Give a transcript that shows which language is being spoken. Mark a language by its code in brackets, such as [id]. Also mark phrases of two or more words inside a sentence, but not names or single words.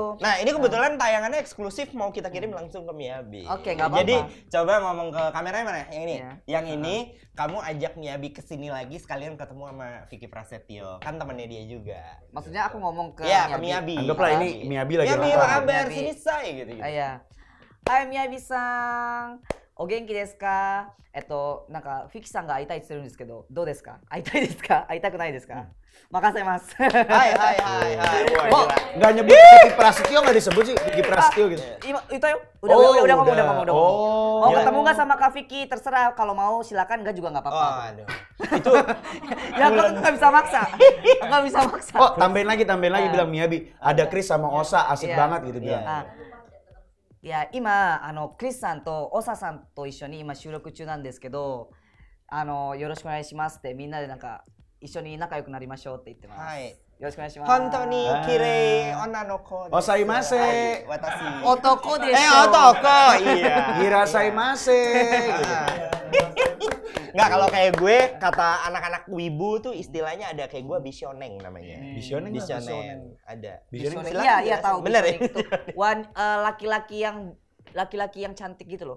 [id] Nah, ini kebetulan tayangannya eksklusif mau kita kirim langsung ke Miyabi. Oke, nggak apa-apa. Jadi coba ngomong ke kameranya mana? Yang ini. Iya. Yang ini kamu ajak Miyabi ke sini lagi sekalian ketemu sama Vicky Prasetyo. Kan temannya dia juga. Maksudnya aku ngomong ke Iya, ke Miyabi. Anggaplah ini Miyabi lagi Miyabi, nonton. apa kabar? Miyabi. Sini say gitu. Iya. Hai Miyabi-san. [ja] お元気ですか? なんかフィキさんが会いたいって言ってるんですけど、どうですか？会いたいですか？会いたくないですか？任せます。 [id] Hai, hai, hai, hai. Wah, Oh, gila. nggak nyebut Vicky Prasetyo nggak disebut sih Vicky Prasetyo gitu. Ima, itu yuk. Oh, Udah ngomong, udah. udah ngomong. Oh. Mau Gila. ketemu nggak sama Kak Vicky? Terserah. Kalau mau silakan, nggak juga nggak Oh, apa-apa. aduh. Itu Ya aku nggak bisa maksa. Nggak bisa maksa. Oh, tambahin lagi bilang Miyabi. Ada Chris sama Osa asik Iya. banget gitu bilang. Iya. [ja] いや今クリスさんとオサさんと一緒に今収録中なんですけど、よろしくお願いしますってみんなでなんか一緒に仲良くなりましょうって言ってます。はい。よろしくお願いします。本当に綺麗女の子です。 Osaimase. はい私。男でしょ。男. [id] Iya. Irasaimase. gitu. Nggak, kalau kayak gue, kata anak-anak wibu tuh istilahnya ada kayak gue bisioneng namanya. Bisioneng apa? Bisioneng. Ada. Bisioneng. Silakan Iya iya jelasin. tahu. Bener ya? Bisonek itu. Laki-laki yang cantik gitu loh.